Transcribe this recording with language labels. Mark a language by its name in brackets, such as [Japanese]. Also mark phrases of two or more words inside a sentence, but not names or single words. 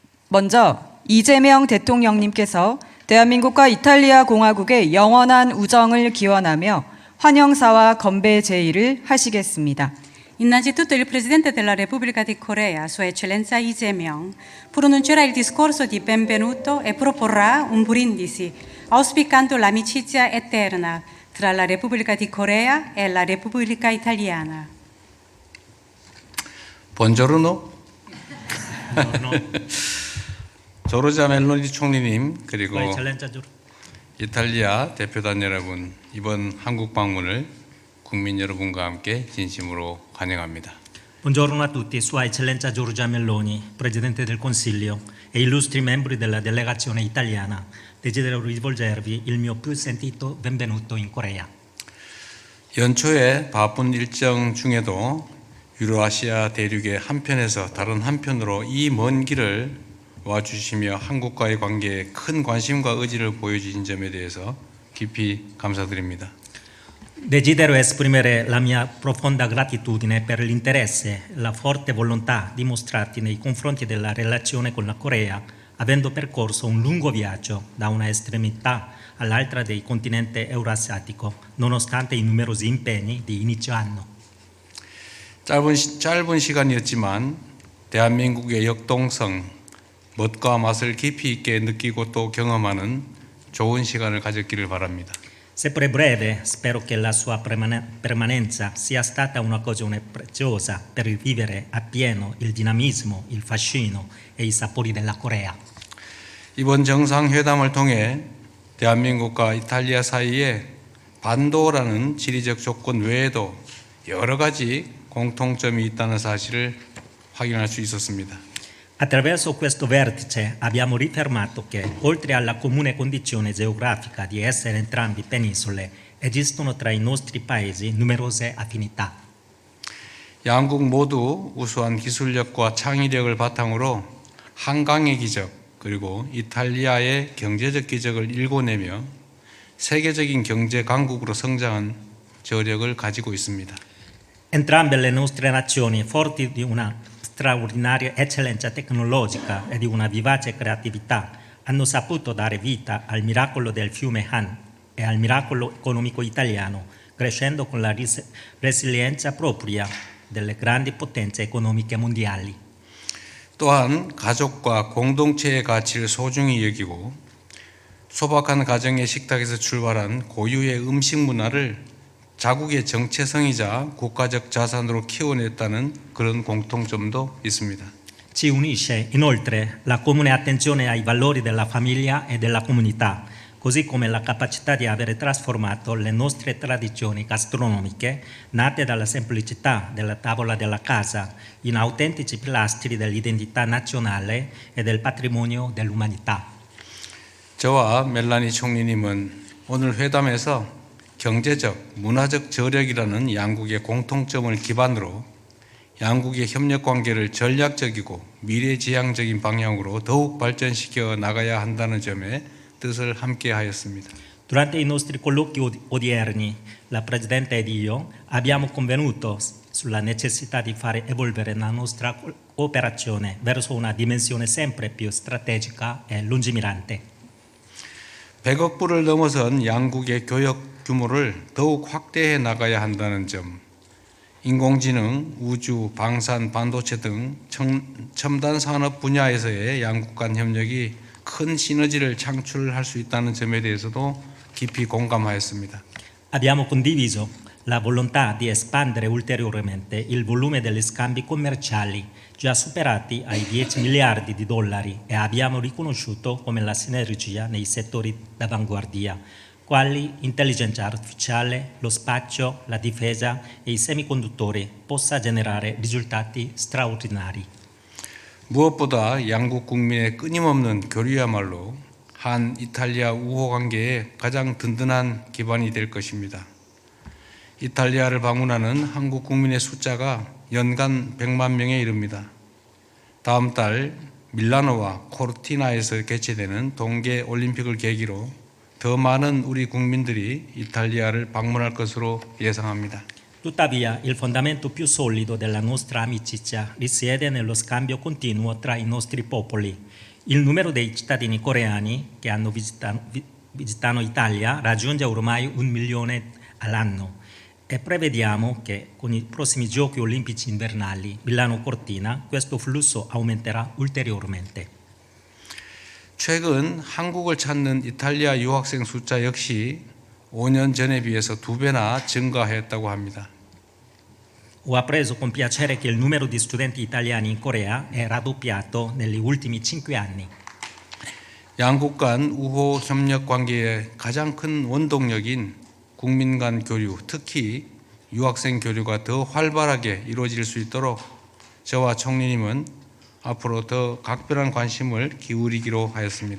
[Korean] 먼저 이재명 대통령님께서 대한민국과 이탈리아 공화국의 영원한 우정을 기원하며 환영사와 건배 제의를 하시겠습니다. [Italian] Innanzitutto il Presidente della Repubblica di Corea, Sua Eccellenza Lee Jae-myung, pronuncerà il discorso di benvenuto e proporrà un brindisi, auspicando l'amicizia eterna tra la Repubblica di Corea e la Repubblica Italiana. [Korean] 본조르노? 조르자 멜로니 총리님 그리고 [Italian] Sua Eccellenza [Korean] 이탈리아 대표단 여러분, 이번 한국 방문을 국민 여러분과 함께 진심으로 환영합니다. [Italian] Buongiorno a tutti, Sua Eccellenza Giorgia Meloni, Presidente del Consiglio e illustri membri della delegazione italiana, desidero rivolgervi il mio più sentito benvenuto in Corea. [Korean] 연초에 바쁜 일정 중에도 유로아시아 대륙의 한편에서 다른 한편으로 이 먼 길을 와주시며 한국과의 관계에 큰 관심과 의지를 보여주신 점에 대해서 깊이 감사드립니다. [Italian] Desidero esprimere la mia profonda gratitudine per l'interesse e la forte volontà dimostrati nei confronti della relazione con la Corea, avendo percorso un lungo viaggio da una estremità all'altra del continente eurasiatico, nonostante i numerosi impegni di inizio anno. [Korean] 짧은 시간이었지만 대한민국의 역동성, 멋과 맛을 깊이 있게 느끼고 또 경험하는 좋은 시간을 가졌기를 바랍니다. [Italian] Seppure breve, spero che la sua permanenza sia stata un'occasione preziosa per vivere appieno il dinamismo, il fascino e i sapori della Corea. [Korean] 이번 정상회담을 통해 대한민국과 이탈리아 사이에 반도라는 지리적 조건 외에도 여러 가지 공통점이 있다는 사실을 확인할 수 있었습니다. [Italian] Attraverso questo vertice abbiamo rifermato che, oltre alla comune condizione geografica di essere entrambi penisole, esistono tra i nostri paesi numerose affinità. [Korean] 양국 모두 우수한 기술력과 창의력을 바탕으로 한강의 기적 그리고 이탈리아의 경제적 기적을 일궈내며 세계적인 경제 강국으로 성장한 저력을 가지고 있습니다. [Italian] Entrambe le nostre nazioni, forti di una straordinaria eccellenza tecnologica e di una vivace creatività, hanno saputo dare vita al miracolo del fiume Han e al miracolo economico italiano, crescendo con la resilienza propria delle grandi potenze economiche mondiali. [Korean] 또한 가족과 공동체의 가치를 소중히 여기고 소박한 가정의 식탁에서 출발한 고유의 음식 문화를 자국의 정체성이자 국가적 자산으로 키워냈다는 그런 공통점도 있습니다. [Italian] Ci unisce inoltre la comune attenzione ai valori della famiglia e della comunità, così come la capacità di avere trasformato le nostre tradizioni gastronomiche, nate dalla semplicità della tavola della casa, in autentici pilastri dell'identità nazionale e del patrimonio dell'umanità. [Korean] 저와 멜라니 총리님은 오늘 회담에서 경제적, 문화적 저력이라는 양국의 공통점을 기반으로 양국의 협력 관계를 전략적이고 미래지향적인 방향으로 더욱 발전시켜 나가야 한다는 점에 뜻을 함께 하였습니다. [Italian] Durante i nostri colloqui odierni, la Presidente ed io abbiamo convenuto sulla necessità di fare evolvere la nostra cooperazione verso una dimensione sempre più strategica e lungimirante. [Korean] 100억 불을 넘어선 양국의 교역 규모를 더욱 확대해 나가야 한다는 점, 인공지능, 우주, 방산, 반도체 등 첨단 산업 분야에서의 양국 간 협력이 큰 시너지를 창출할 수 있다는 점에 대해서도 깊이 공감하였습니다. [Italian] Abbiamo condiviso la volontà di espandere ulteriormente il volume degli scambi commerciali già superati ai 10 miliardi di dollari e abbiamo riconosciuto come la sinergia nei settori d'avanguardia, quali intelligenza artificiale, lo spazio, la difesa e i semiconduttori, possa generare risultati straordinari. [Korean] 무엇보다 양국 국민의 끊임없는 교류야말로 한 이탈리아 우호 관계의 가장 든든한 기반이 될 것입니다. 이탈리아를 방문하는 한국 국민의 숫자가 연간 100만 명에 이릅니다. 다음 달 밀라노와 코르티나에서 개최되는 동계 올림픽을 계기로 더 많은 우리 국민들이 이탈리아를 방문할 것으로 예상합니다. [Italian] Tuttavia, il fondamento più solido della nostra amicizia risiede nello scambio continuo tra i nostri popoli. Il numero dei cittadini coreani che hanno visitato Italia raggiunge ormai 1 milione all'anno e prevediamo che con i prossimi Giochi Olimpici invernali Milano-Cortina questo flusso aumenterà ulteriormente. [Korean] 최근 한국을 찾는 이탈리아 유학생 숫자 역시 5년 전에 비해서 2배나 증가했다고 합니다. [Italian] Ho appreso con piacere che il numero di studenti italiani in Corea è raddoppiato negli ultimi 5 anni. [Korean] 양국 간 우호 협력 관계의 가장 큰 원동력인 국민 간 교류, 특히 유학생 교류가 더 활발하게 이루어질 수 있도록 저와 총리님은 앞으로 더 각별한 관심을 기울이기로 하였습니다.